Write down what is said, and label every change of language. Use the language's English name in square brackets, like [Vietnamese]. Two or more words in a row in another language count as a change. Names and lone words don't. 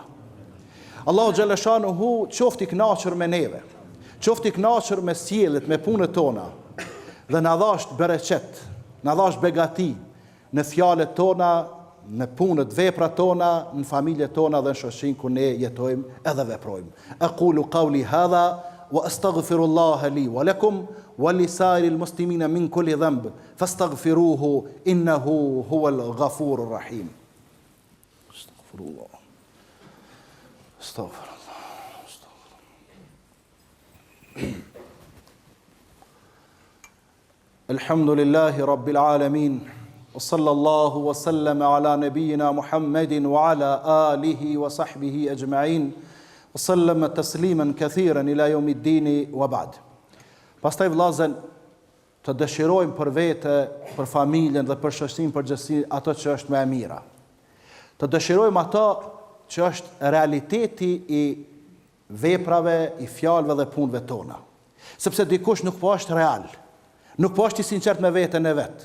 [Albanian] Allahu Xhaleshanuhu qofti kënaqur me neve, qofti kënaqur me sjelljet, me punët tona, dhe na dhash bereqet, na dhash begati në fjalët tona, në punët, veprat tona, në familjet tona dhe në shoqërinë ku ne jetojmë edhe veprojmë. [Arabic] أقول قولي هذا وأستغفر الله لي ولكم ولسائر المسلمين من كل ذنب فاستغفروه إنه هو الغفور الرحيم. أستغفر الله. أستغفر الله. الحمد لله رب العالمين. وصلى الله وسلم على نبينا محمد وعلى آله وصحبه أجمعين وسلم تسليما كثيرا إلى يوم الدين وبعد. [Albanian] Pastaj vllazën të dëshirojmë për vete, për familjen dhe për shoqërinë përgjithësi ato që është më e mira. Të dëshirojmë ato që është realiteti i veprave, i fjalëve dhe punëve tona. Sepse dikush nuk po është real, nuk po është i sinqert me veten e vet.